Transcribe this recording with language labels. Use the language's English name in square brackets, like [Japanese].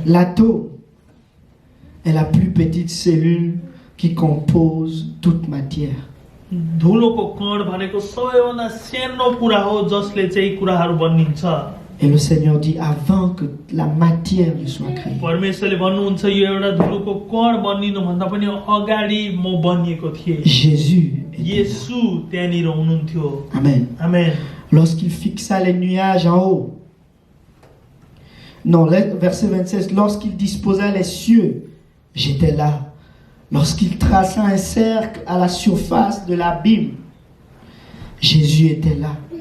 [French] L'atome est la plus petite cellule qui compose toute matière. [Nepali] धुलोको कण भनेको सबैभन्दा सानो कुरा हो जसले चाहिँ कुराहरू बनिन्छ [French] Et le Seigneur dit, avant que la matière ne soit créée, [Nepali] परमेश्वरले भन्नुहुन्छ यो एउटा धुलोको कण बनिनु भन्दा पनि अगाडि म बनिएको थिएँ [French] Jésus était là. [Nepali] येशू त्यहाँनिर हुनुहुन्थ्यो [French] Amen. [Nepali] आमेन [French] Lorsqu'il fixa les nuages en haut. Non, verset 26, lorsqu'il disposa les cieux, j'étais là. Lorsqu'il traça un cercle à la surface de l'abîme, Jésus était là.